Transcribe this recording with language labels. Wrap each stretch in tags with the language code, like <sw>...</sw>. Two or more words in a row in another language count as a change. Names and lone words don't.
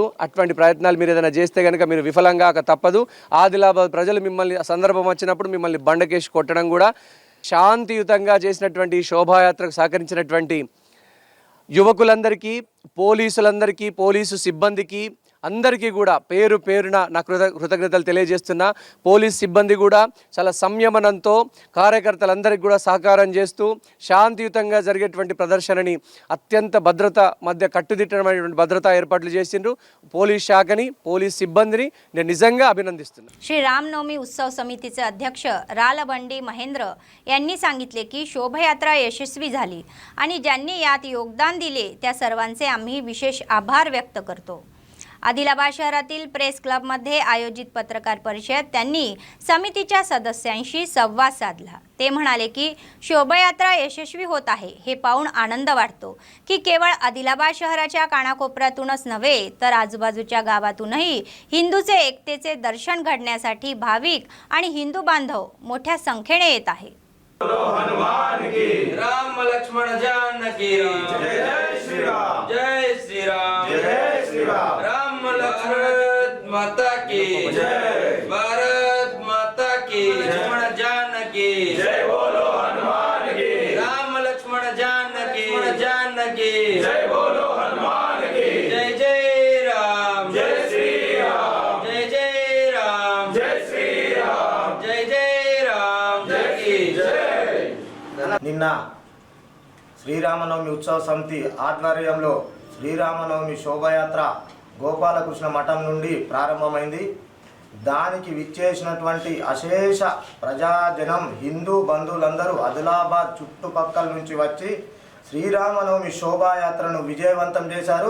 <te>అటువంటి ప్రయత్నాలు మీరు ఏదైనా చేస్తే కనుక మీరు విఫలంగా తప్పదు. ఆదిలాబాద్ ప్రజలు మిమ్మల్ని సందర్భం వచ్చినప్పుడు మిమ్మల్ని బండకేసి కొట్టడం కూడా శాంతియుతంగా చేసినటువంటి శోభాయాత్రకు సహకరించినటువంటి యువకులందరికీ, పోలీసులందరికీ, పోలీసు సిబ్బందికి అందరికీ కూడా పేరు పేరున నా కృతజ్ఞతలు తెలియజేస్తున్నా. పోలీస్ సిబ్బంది కూడా చాలా సంయమనంతో కార్యకర్తలందరికీ కూడా సహకారం చేస్తూ శాంతియుతంగా జరిగేటువంటి ప్రదర్శనని అత్యంత భద్రత మధ్య కట్టుదిట్టమైనటువంటి భద్రతా ఏర్పాట్లు చేసిండ్రు. పోలీస్ శాఖని, పోలీస్ सिब्बंदीनी నేను నిజంగా అభినందిస్తున్నాను.</te> <mr>श्री रामनवमी उत्सव समितीचे अध्यक्ष रालबंडी महेंद्र यांनी सांगितले की शोभायात्रा यशस्वी झाली आणि ज्यांनी यात योगदान दिले त्या सर्वांचे आम्ही विशेष आभार व्यक्त करतो. आदिलाबाद शहरातील प्रेस क्लबमध्ये आयोजित पत्रकार परिषद त्यांनी समितीच्या सदस्यांशी संवाद साधला. ते म्हणाले की शोभायात्रा यशस्वी होत आहे हे पाहून आनंद वाटतो की केवळ आदिलाबाद शहराच्या कानाकोपऱ्यातूनच नव्हे तर आजूबाजूच्या गावातूनही हिंदूचे एकतेचे दर्शन घडण्यासाठी भाविक आणि हिंदू बांधव मोठ्या संख्येने येत आहे.</mr> <hi>राम लक्ष्मण जानकी जय जय श्री राम जय श्री राम जय श्री राम राम लक्ष्मण माता की जय भारत माता की लक्ष्मण जानकी जय बोलो हनुमान की राम लक्ष्मण जानकी जय बोलो हनुमान की जय जय राम जय श्री राम जय जय राम जय श्री राम जय जय राम जय की जय.</hi> <te>నిన్న శ్రీరామనవమి ఉత్సవ సమితి ఆధ్వర్యంలో శ్రీరామనవమి శోభాయాత్ర గోపాలకృష్ణ మఠం నుండి ప్రారంభమైంది. దానికి విచ్చేసినటువంటి అశేష ప్రజాజనం, హిందూ బంధువులందరూ ఆదిలాబాద్ చుట్టుపక్కల నుంచి వచ్చి శ్రీరామనవమి శోభాయాత్రను విజయవంతం చేశారు.</te>